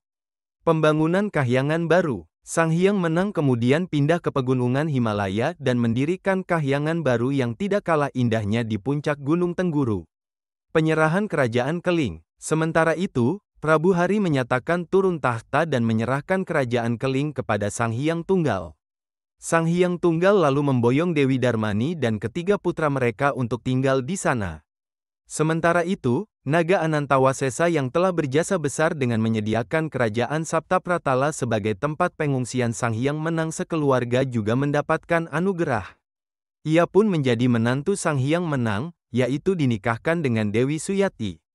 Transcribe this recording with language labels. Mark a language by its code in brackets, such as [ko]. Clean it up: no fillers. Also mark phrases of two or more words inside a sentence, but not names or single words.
[id] Pembangunan Kahyangan baru. Sang Hyang Menang kemudian pindah ke pegunungan Himalaya dan mendirikan kahyangan baru yang tidak kalah indahnya di puncak Gunung Tengguru. Penyerahan kerajaan Keling. Sementara itu, Prabu Hari menyatakan turun tahta dan menyerahkan kerajaan Keling kepada Sang Hyang Tunggal. Sang Hyang Tunggal lalu memboyong Dewi Darmani dan ketiga putra mereka untuk tinggal di sana. Sementara itu, Naga Anantawasesa yang telah berjasa besar dengan menyediakan kerajaan Saptapratala sebagai tempat pengungsian Sang Hyang Menang sekeluarga juga mendapatkan anugerah. Ia pun menjadi menantu Sang Hyang Menang, yaitu dinikahkan dengan Dewi Suyati.